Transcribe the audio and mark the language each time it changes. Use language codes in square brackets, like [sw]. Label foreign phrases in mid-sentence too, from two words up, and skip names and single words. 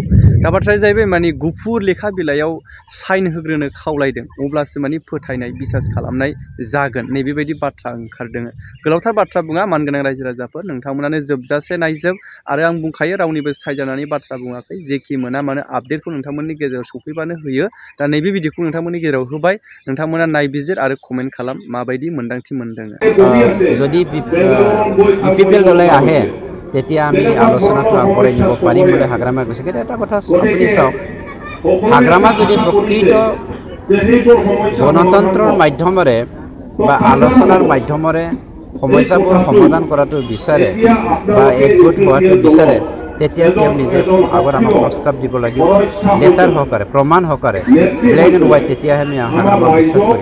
[brx] दा बाथ्राया जाहैबाय माने गुफुर लेखा बिलाइयाव साइन होग्रोनो खावलायदों, अब्लासो माने फोथायनाय बिसास खालामनाय जागोन नैबेबायदि बाथ्रा ओंखारदों। गोलावथार बाथ्रा बुङा मानगोनां रायजो राजाफोर, नोंथांमोनानो जोबजासे नायजोब। आरो आं बुंखायो रावनिबो सायजानानै बाथ्रा बुङाखै, जेखि मोना मानो आपडेटखौ नोंथांमोननि गेजेराव सफैबानो होयो। दा नैबे भिडिअखौ नोंथांमोननि गेजेराव होबाय, नोंथांमोना नायबिजिर आरो कमेन्ट खालाम माबायदि मोन्दांथि मोनदों। [as] যদি ইউপিপিএল দলে আহে তেতিয়া আমি আলোচনাটো আগবঢ়াই নিব পাৰিম বুলি হাগ্ৰামাই কৈছে। কিন্তু এটা কথা আপুনি চাওক, হাগ্ৰামা যদি প্ৰকৃত গণতন্ত্ৰৰ মাধ্যমেৰে বা আলোচনাৰ মাধ্যমেৰে সমস্যাবোৰ সমাধান কৰাটো বিচাৰে বা একগোট হোৱাটো বিচাৰে, তেতিয়া তেওঁ নিজে আগত আমাক প্ৰস্তাৱ দিব লাগিব, লেটাৰ সহকাৰে, প্ৰমাণ সহকাৰে, [en] black and white, [as] তেতিয়াহে আমি হাগ্ৰামাক বিশ্বাস কৰিম।